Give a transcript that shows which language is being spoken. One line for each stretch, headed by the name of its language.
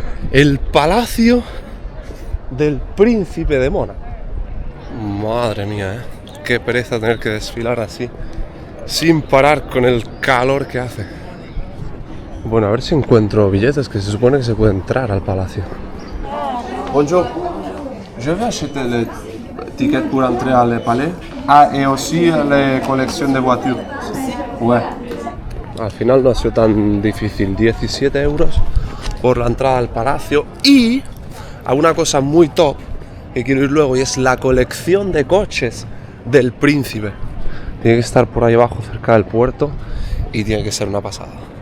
Spanish: El Palacio del Príncipe de Mónaco. Madre mía, qué pereza tener que desfilar así, sin parar con el calor que hace. Bueno, a ver si encuentro billetes, que se supone que se puede entrar al palacio.
French: Bonjour. Je vais acheter le ticket pour entrer al palais. Ah, et aussi la
Spanish: colección
French: de voitures. Ouais.
Spanish: Al final no ha sido tan difícil, 17 euros por la entrada al palacio. Y a una cosa muy top que quiero ir luego, y es la colección de coches del príncipe. Tiene que estar por ahí abajo, cerca del puerto, y tiene que ser una pasada.